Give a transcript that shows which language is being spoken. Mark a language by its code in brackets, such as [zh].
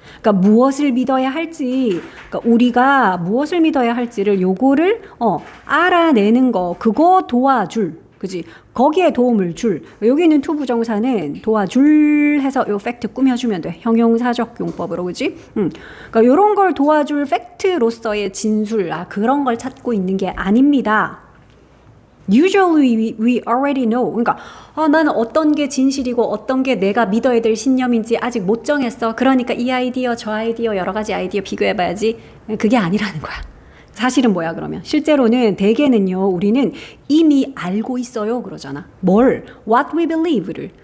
[ko] 그러니까 무엇을 믿어야 할지, 그러니까 우리가 무엇을 믿어야 할지를 요거를 알아내는 거, 그거 도와줄. 그지? 거기에 도움을 줄. 여기 있는 to 부정사는 도와줄 해서 요 팩트 꾸며주면 돼. 형용사적 용법으로. 그지? 그러니까 요런 걸 도와줄 팩트로서의 진술, 그런 걸 찾고 있는 게 아닙니다. [en] Usually we already know. [ko] 그러니까 나는 어떤 게 진실이고 어떤 게 내가 믿어야 될 신념인지 아직 못 정했어. 그러니까 이 아이디어 저 아이디어 여러 가지 아이디어 비교해봐야지. 그게 아니라는 거야. 사실은 뭐야 그러면? 실제로는 대개는요, 우리는 이미 알고 있어요 그러잖아. 뭘? [en] What we believe [ko] 를.